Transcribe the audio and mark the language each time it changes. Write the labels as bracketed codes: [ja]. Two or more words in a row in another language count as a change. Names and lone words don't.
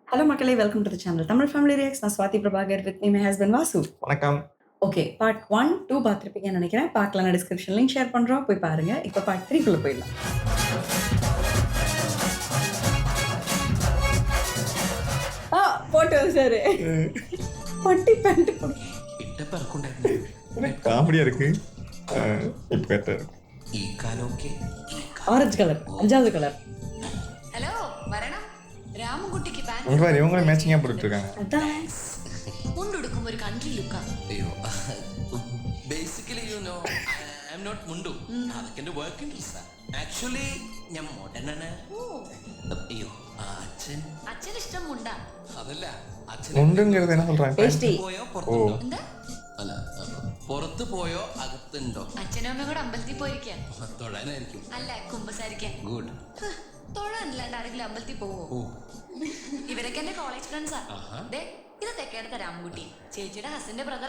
[en] Hello மக்களே, welcome to the channel Tamil Family Reacts. நான் ஸ்வாதி பிரபாகர் with me my husband Vasu. [ta] வணக்கம். ஓகே, பார்ட் 1, 2 பார்த்துருப்பீங்கன்னு நினைக்கிறேன். பார்க்கலாம், நான் [en] description link share [ta] பண்ணுறோம், போய் பாருங்க. இப்போ பார்ட் 3 குள்ள போயிடலாம். போட்டோ சார் பட்டி பேண்ட் காமெடியா இருக்கு. [en] orange colour, [ta] 5வது கலர். [ml] ஹலோ വരണം രാമൻകുട്ടിക്ക് [ta] இவங்க மேட்சிங்கா போட்டுட்டு இருக்காங்க. அதான் [ml] മുണ്ടുടുക്കും ഒരു [en] country look. അയ്യോ basically you know I am not മുണ്ടു. [ml] അതൊക്കെ എൻ്റെ [en] work interest. [ml] ആക്ച്വലി ഞാൻ മോഡേൺ ആണ്. അയ്യോ അച്ഛൻ അച്ഛന് ഇഷ്ടം മുണ്ടാ. അതല്ല അച്ഛൻ [ta] മുണ്ടുங்கிறது என்ன சொல்றாங்க? [ml] ടേസ്റ്റി. പോയോ പുറത്തുണ്ടോ? എന്താ അല്ല പുറത്ത് പോയോ അകത്തുണ്ടോ? അച്ഛനും അമ്മയും കൂടെ അമ്പലത്തിൽ പോയിരിക്കാൻ. തൊഴാനായിരിക്കും. അല്ല കുമ്പസാരിക്കാൻ. ഗുഡ്. തൊഴാനല്ലാണ്ട് ആരെങ്കിലും അമ്പലത്തിൽ പോവോ? ഓ ഇവരൊക്കെ എന്റെ [en] college friends. [ml] ആഹാ. ദേ ഇത് തെക്കേടത്തെ രാമൻകുട്ടി, ചേച്ചിയുടെ ഹസിന്റെ ബ്രദറാ.